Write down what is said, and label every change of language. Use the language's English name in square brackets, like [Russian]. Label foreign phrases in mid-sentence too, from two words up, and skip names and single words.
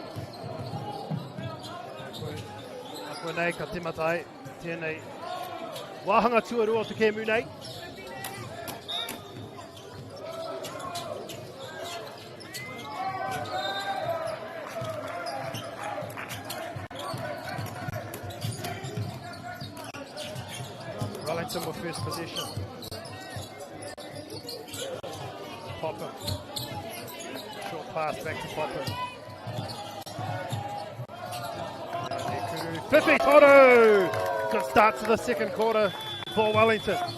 [Māori] A koe nei ka timatai tēnei wāhanga tuarua te kēmu nei. [English] Wellington with first possession. Popper. Short pass back to Popper. [Māori] Fifi Toru! [English] Good start to the second quarter for Wellington.